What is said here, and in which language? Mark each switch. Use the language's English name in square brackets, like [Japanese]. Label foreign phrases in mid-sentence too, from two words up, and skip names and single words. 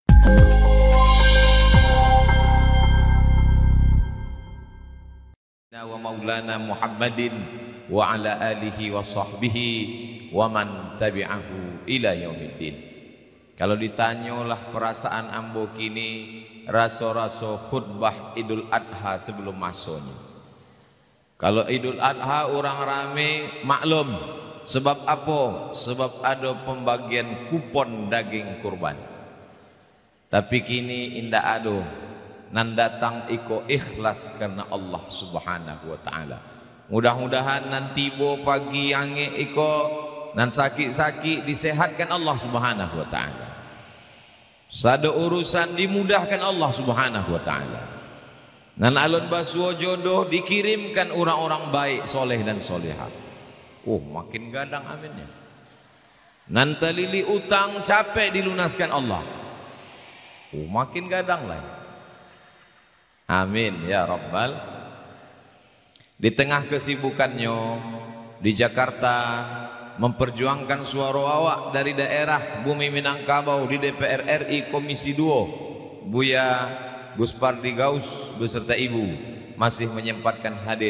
[Arabic] ومولانا محمد وعلى آله وصحبه ومن تبعه إلى يوم الدين. [Minangkabau] Kalau ditanyalah perasaan ambo kini raso-raso khutbah Idul Adha sebelum masuknya. [Indonesian] Kalau Idul Adha orang rame maklum, sebab apa? Sebab ada pembagian kupon daging kurban. [Minangkabau] Tapi kini indah ada nan datang iko ikhlas karena Allah [Arabic] سبحانه وتعالى. [Minangkabau] Mudah-mudahan nanti bo pagi ange iko nan sakit-sakit disehatkan Allah [Arabic] سبحانه وتعالى. [Minangkabau] Sada urusan dimudahkan Allah [Arabic] سبحانه وتعالى. [Minangkabau] Nan alun basuo jodoh dikirimkan orang-orang baik, soleh dan solehah. Oh, makin gadang aminnya. Nan talili utang capek dilunaskan Allah. Oh, makin gadang lah. [Arabic] آمين يا ربَّ. [Indonesian] Di tengah kesibukannya di Jakarta memperjuangkan suara awak dari daerah Bumi Minangkabau di DPR RI Komisi 2, Buya Gus Pardi Gaus beserta ibu masih menyempatkan hadir.